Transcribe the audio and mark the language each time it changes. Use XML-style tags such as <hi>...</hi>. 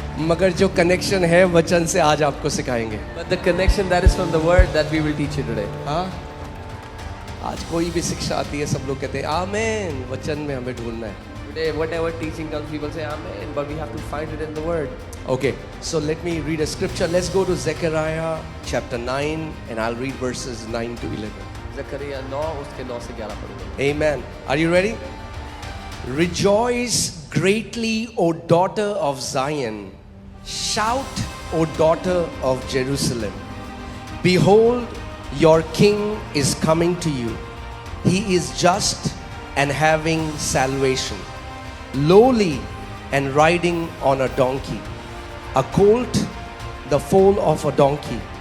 <hi>मगर जो कनेक्शन है वचन से आज आपको सिखाएंगे।</hi> <en>But the connection that is from the word that we will teach you today.</en> <hi>हाँ, आज कोई भी शिक्षा आती है सब लोग कहते हैं आमीन, वचन में हमें ढूंढना है।</hi> <en>Today, whatever teaching comes, people say Amen, but we have to find it in the word. Okay, so let me read a scripture. Let's go to Zechariah chapter 9 and I'll read verses 9 to 11.</en> <hi>Zechariah 9 उसके 9 से 11 पढ़ूंगा.</hi> <en>Amen. Are you ready? Rejoice greatly, O daughter of Zion. Shout, O daughter of Jerusalem. Behold, your king is coming to you. He is just and having salvation, lowly and riding on a donkey, a colt, the foal of a donkey.</en>